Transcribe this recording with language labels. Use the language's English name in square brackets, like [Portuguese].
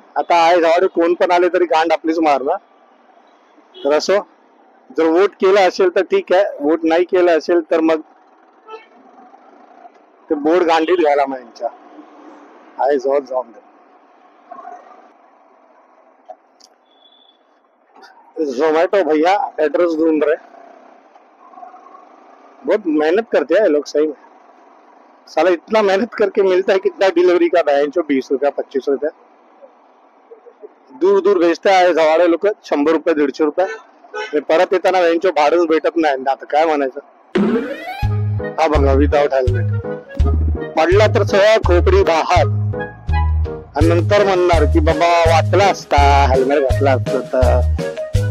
[Marathi] आता आहे जवळ कोण पण आले तरी गांड आपलीच मारणार. तर असो, जर वोट केलं असेल तर ठीक आहे, वोट नाही केलं असेल तर मग ते बोर्ड गांडीत घ्यायला मग यांच्या आहे जवळ जाऊन दे. [Hindi] जोमैटो भैया एड्रेस ढूंढ रहे, बहुत मेहनत करते हैं लोग सही में. साला इतना मेहनत करके मिलता है कितना डिलीवरी का है 20 रुपया 25 रुपया. [Marathi] दूर दूर भेजते आहे जवाडे लोक 100 रुपये 150 रुपये. परत येताना यांचं भाडंच भेटत नाही. आता काय म्हणायचं. हा बघा विदाउट हेल्मेट पडला तर सगळं खोपडी बाहेर, आणि नंतर म्हणणार की बाबा वाचला असता हेल्मेट घातला असतं तर.